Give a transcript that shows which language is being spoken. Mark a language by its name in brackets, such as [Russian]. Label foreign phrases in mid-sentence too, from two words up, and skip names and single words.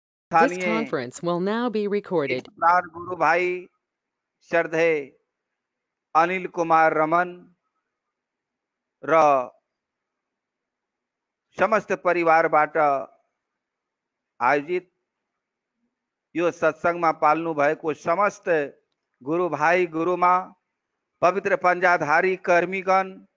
[English] This [Nepali] स्थानीय [English] conference will now be recorded. [Nepali] प्राण गुरु भाई श्रद्धेय अनिल कुमार रमन र समस्त परिवारबाट आयोजित यो सत्संगमा पाल्नु भएको समस्त गुरु भाइ गुरुमा पवित्र पञ्जाधारी कर्मीगण